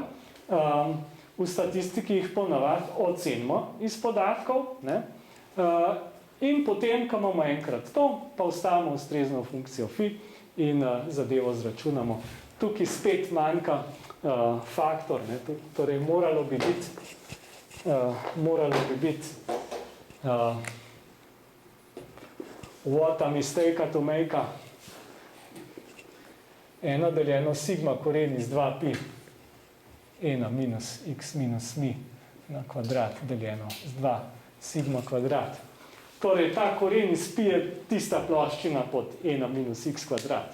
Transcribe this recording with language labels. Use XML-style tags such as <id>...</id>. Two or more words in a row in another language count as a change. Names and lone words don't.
<sl>V statistiki jih ponavadi ocenimo iz podatkov, ne, in potem, ko imamo enkrat to, pa vstavimo ustrezno funkcijo fi in zadevo zračunamo tukaj spet manjka faktor, ne? Torej moralo bi biti</sl> <en>what a mistake to make</en> <sl>ena deljeno sigma koren iz 2pi ena minus x minus mi na kvadrat deljeno z 2 sigma kvadrat. Torej, ta koren iz pi je tista ploščina pod ena minus x kvadrat.</sl>